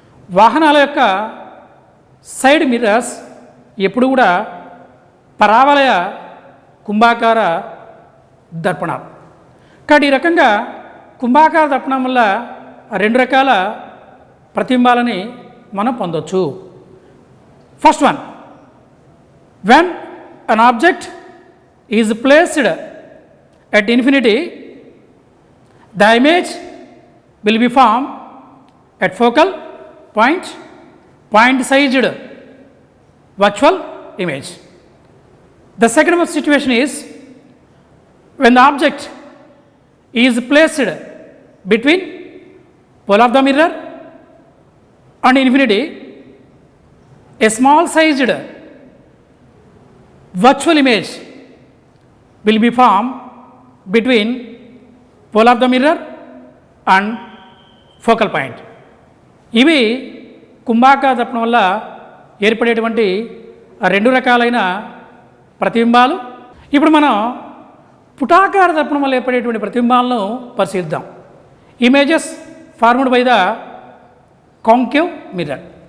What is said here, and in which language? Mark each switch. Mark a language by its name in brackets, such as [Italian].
[Telugu] వాహనాల యొక్క side mirrors ఎప్పుడు కూడా పరావలయ కుంభాకార దర్పణాలు. కాబట్టి ఈ రకంగా కుంభాకార దర్పణం వల్ల రెండు రకాల ప్రతిబింబాలని మనం పొందొచ్చు. [English] First one, when an object is placed at infinity, the image will be formed at focal point-sized virtual image. The second situation is when the object is placed between pole of the mirror and infinity, a small sized virtual image will be formed between pole of the mirror and focal point. [Telugu] ఇవి కుంభాకార దర్పణం వల్ల ఏర్పడేటువంటి రెండు రకాలైన ప్రతిబింబాలు. ఇప్పుడు మనం పుటాకార దర్పణం వల్ల ఏర్పడేటువంటి ప్రతిబింబాలను పరిశీలిద్దాం. [English] Images formed by the concave mirror.